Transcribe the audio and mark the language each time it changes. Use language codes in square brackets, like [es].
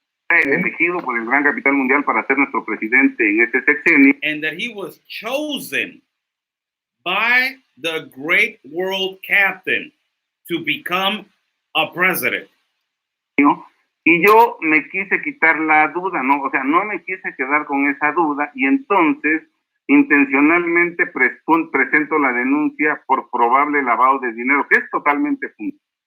[es] Elegido por el gran capital mundial para ser nuestro presidente en este sexenio. [en] And that he was chosen by the great world captain to become a president. [es] Y yo me quise quitar la duda, ¿no? O sea, no me quise quedar con esa duda y entonces intencionalmente presento la denuncia por probable lavado de dinero, que es totalmente falso.